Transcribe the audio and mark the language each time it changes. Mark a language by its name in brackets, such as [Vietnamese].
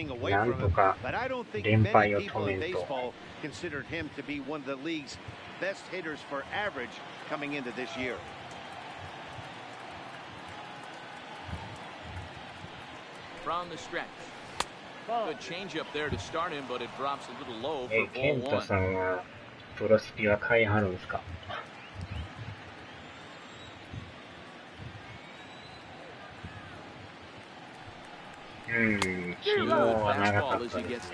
[Japanese] なんとか連敗を止めると。 [English] considered him to be one of the league's best hitters for average coming into this year. From the stretch. Good change up there to start him, but it drops a little low for ball 1. [Japanese] ケンタさんはプロスピは買いはるんですか？昨日は長かったですね。